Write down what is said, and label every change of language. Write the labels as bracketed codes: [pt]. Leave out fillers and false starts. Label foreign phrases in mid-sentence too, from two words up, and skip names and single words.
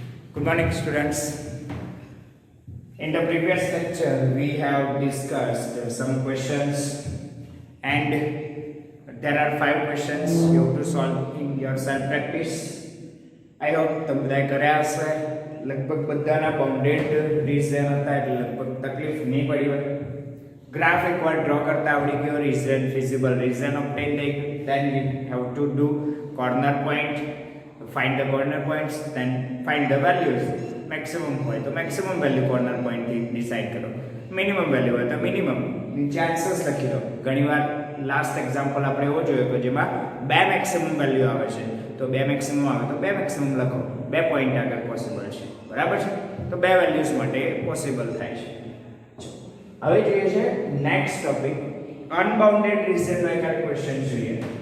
[en] Good morning, students. In the previous lecture, we have discussed some questions, and there are 5 questions you have to solve in your self practice. I hope [gu] તમે બધા કર્યા હશે. લગભગ બધાના [en] bounded region [gu] હતા એટલે લગભગ તકલીફ નહીં પડી હોય. ગ્રાફ એકવાર ડ્રો કરતા આવડી ગયો, [en] region feasible region obtain [gu] થઈ ગયું. [en] Then we have to do corner point, find the corner points, then find the values. [gu] Maximum હોય તો [en] maximum value corner point [gu] થી decide કરો, [en] minimum value [gu] હોય તો minimum નીચે આન્સર્સ લખી દો. ઘણીવાર [en] last example [gu] આપણે એવો જોયો કે જેમાં બે [en] maximum value [gu] આવે છે, તો બે મેક્સિમમ આવે તો બે મેક્સિમમ લખો, બે પોઈન્ટ આગળ પોસિબલ છે, બરાબર છે, તો બે વેલ્યુઝ માટે પોસિબલ થાય છે. હવે જોઈએ છે [en] next topic, unbounded regionનો [gu] એક ક્વેશ્ચન જોઈએ.